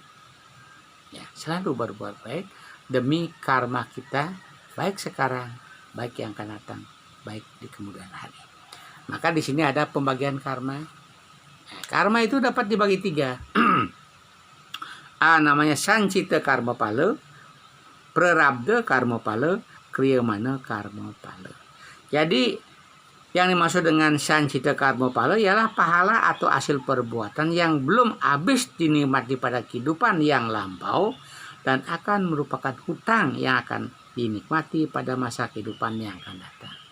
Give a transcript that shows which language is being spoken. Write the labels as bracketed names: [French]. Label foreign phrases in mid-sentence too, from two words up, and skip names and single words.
[Indonesian] Ya, selalu berbuat baik demi karma kita, baik sekarang, baik yang akan datang, baik di kemudian hari. Maka di sini ada pembagian karma. Nah, karma itu dapat dibagi 3. Namanya Sancita Karma Pala, Prarabdha Karma Pala, Kriyamana Karma Pala. Jadi yang dimaksud dengan Sancita Karma Pala ialah pahala atau hasil perbuatan yang belum habis dinikmati pada kehidupan yang lampau dan akan merupakan hutang yang akan dinikmati pada masa kehidupan yang akan datang.